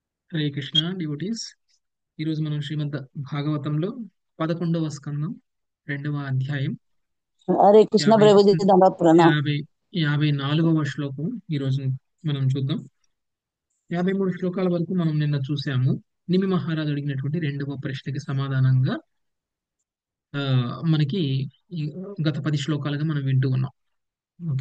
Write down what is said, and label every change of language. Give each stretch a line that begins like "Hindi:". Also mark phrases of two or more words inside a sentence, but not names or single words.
Telugu: హరే కృష్ణ డివోటీస్. ఈరోజు మనం శ్రీమద్ భాగవతంలో 11వ స్కందం 2వ అధ్యాయం
Hindi: हरे कृष्ण
Telugu: యాభై
Hindi: प्रभु जी दंडवत प्रणाम।
Telugu: యాభై 54వ శ్లోకం ఈరోజు మనం చూద్దాం. 53 శ్లోకాల వరకు మనం నిన్న చూసాము. నిమి మహారాజు అడిగినటువంటి రెండవ ప్రశ్నకి సమాధానంగా ఆ, మనకి ఈ గత 10 శ్లోకాలుగా మనం వింటూ ఉన్నాం. ఓకే.